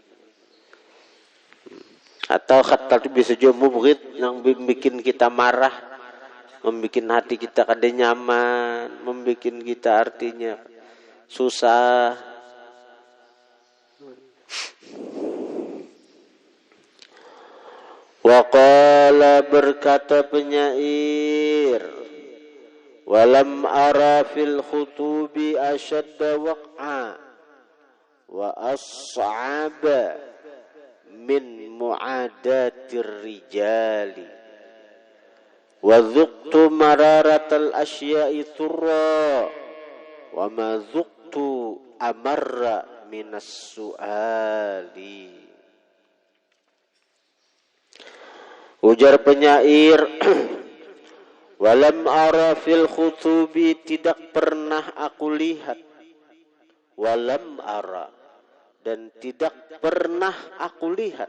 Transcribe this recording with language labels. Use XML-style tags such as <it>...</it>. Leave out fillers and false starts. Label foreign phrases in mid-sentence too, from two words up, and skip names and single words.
<bjn>Atau khattal itu bisa juga mubghid, yang bikin kita marah, membikin hati kita kada nyaman, membikin kita artinya susah. Waqala, berkata penyair,</bjn> <ar>ولم أر في الخطوب أشد وقعا وأصعب من معاداة الرجال وذقت مرارة الأشياء طرا وما ذقت أمر من السؤال.</ar> <bjn>Ujar penyair,</bjn> <ar>ولم أر في الخطوب,</ar> <bjn>tidak pernah aku lihat.</bjn> <ar>ولم أر,</ar> <bjn>dan tidak pernah aku lihat.</bjn>